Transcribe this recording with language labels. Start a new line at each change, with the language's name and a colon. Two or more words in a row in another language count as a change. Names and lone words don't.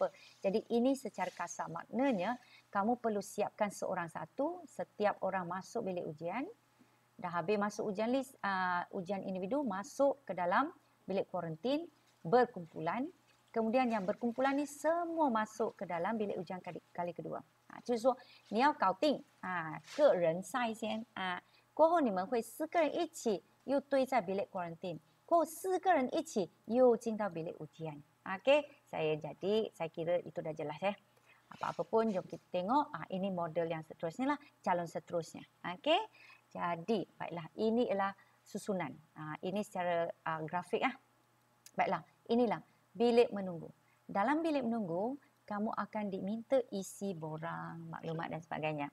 Malay: Jadi ini secara kasar maknanya kamu perlu siapkan seorang satu setiap orang masuk bilik ujian. Dah habis masuk ujian list, ujian individu, masuk ke dalam bilik kuarantin, berkumpulan. Kemudian yang berkumpulan ni semua masuk ke dalam bilik ujian kali kedua.
Chinese: 就是说你要搞定个人赛先过后你们会4个人一起又堆在
Malay: bilik kuarantin.
Chinese: 过后4个人一起又进到
Malay: bilik ujian. Okey, saya kira itu dah jelas ya. Apa-apa pun jom kita tengok ini model yang seterusnya lah, calon seterusnya. Okey. Jadi, baiklah, ini ialah susunan. Ini secara grafik. Baiklah, inilah bilik menunggu. Dalam bilik menunggu, kamu akan diminta isi borang, maklumat dan sebagainya.